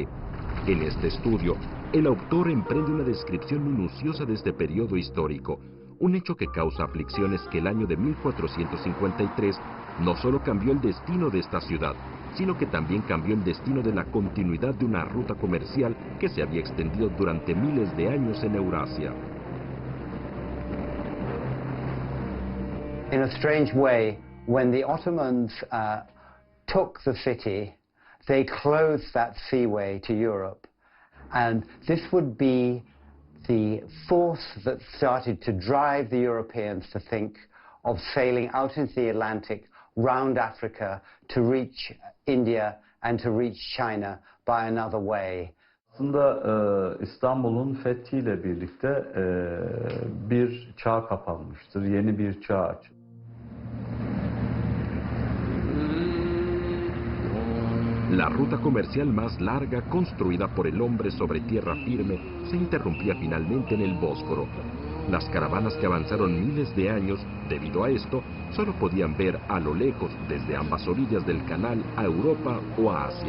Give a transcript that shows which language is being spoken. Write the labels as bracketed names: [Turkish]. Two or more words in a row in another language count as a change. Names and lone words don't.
[Spanish] En este estudio, el autor emprende una descripción minuciosa de este periodo histórico, un hecho que causa aflicciones que el año de 1453 no solo cambió el destino de esta ciudad, sino que también cambió el destino de la continuidad de una ruta comercial que se había extendido durante miles de años en Eurasia. [English] In a strange way, when the Ottomans took the city, they closed that seaway to Europe. And this would be the force that started to drive the Europeans to think of sailing out into the Atlantic, round Africa, to reach India and to reach China by another way. [Turkish] Aslında İstanbul'un fethiyle birlikte bir çağ kapanmıştır, yeni bir çağ açılmıştır. [Spanish] La ruta comercial más larga construida por el hombre sobre tierra firme se interrumpía finalmente en el Bósforo. Las caravanas que avanzaron miles de años, debido a esto, solo podían ver a lo lejos, desde ambas orillas del canal, a Europa o a Asia.